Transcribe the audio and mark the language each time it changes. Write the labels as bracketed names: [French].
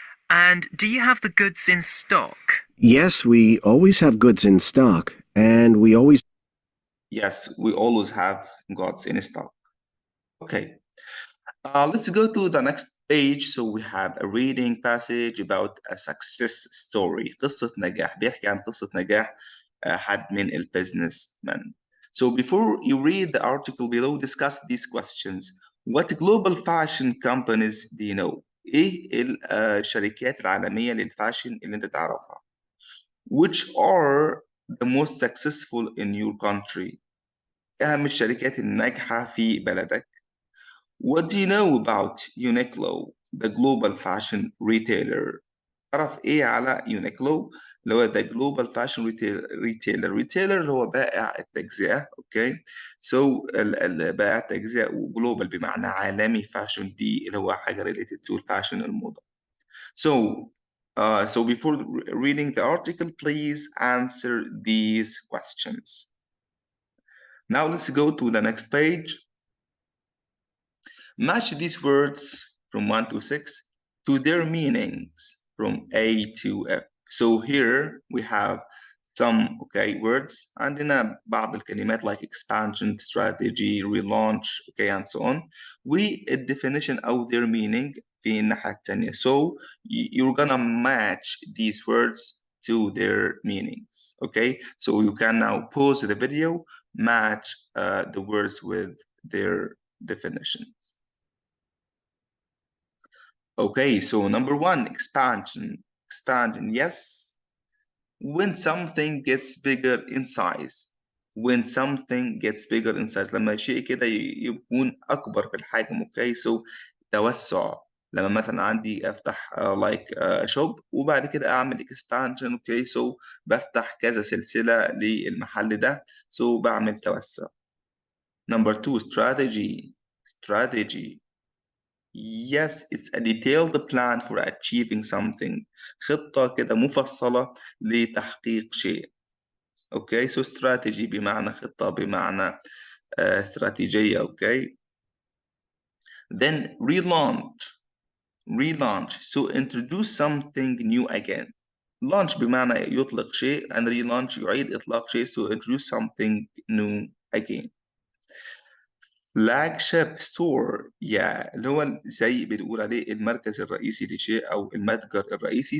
[English] And do you have the goods in stock? Yes, we always have goods in stock, and we always yes, we always have goods in stock. Okay, let's go to the next page. So we have a reading passage about a success story. [Arabic] قصة نجاح، بيحكي عن قصة نجاح حد من البيزنسmen. [English] So before you read the article below, discuss these questions. What global fashion companies do you know? [Arabic] إيه الشركات العالمية للفاشن اللي أنت تعرفها؟ [English] Which are the most successful in your country؟ [Arabic] أهم الشركات الناجحة في بلدك. [English] What do you know about Uniqlo, the global fashion retailer؟ [Arabic] تعرف إيه على [English] Uniqlo اللي هو the global fashion retailer [Arabic] اللي هو بائع التجزئة. أوكي so بائع التجزئة وجلوبال بمعنى عالمي، فاشن دي اللي هو حاجة [English] related to [Arabic] الفاشن الموضة. [English] So before reading the article, please answer these questions. Now let's go to the next page. Match these words from 1 to 6 to their meanings from A to F. So here we have some words [Arabic] عندنا بعض الكلمات [English] like expansion, strategy, relaunch, and so on. definition of their meaning [Arabic] في الناحية التانية. [English] So you're gonna match these words to their meanings. Okay, so you can now pause the video, match the words with their definitions. Okay, so number 1, expansion. Expansion, yes. When something gets bigger in size. When something gets bigger in size. [Arabic] لما شيء كده يكون أكبر في الحجم. [English] Okay, so توسع. [Arabic] لما مثلا عندي أفتح shop وبعد كده أعمل expansion. Okay, so بفتح كذا سلسلة للمحل ده. So بعمل توسع. [English] Number 2, strategy. Strategy. Yes, it's a detailed plan for achieving something. [Arabic] خطة كده مفصلة لتحقيق شيء. Okay, so strategy بمعنى خطة، بمعنى استراتيجية. [English] Okay. Then relaunch. Relaunch. So introduce something new again. [Arabic] Launch بمعنى يطلق شيء and relaunch يعيد إطلاق شيء. [English] So introduce something new again. [Arabic] flagship store اللي هو زي بنقول عليه المركز الرئيسي لشيء أو المتجر الرئيسي.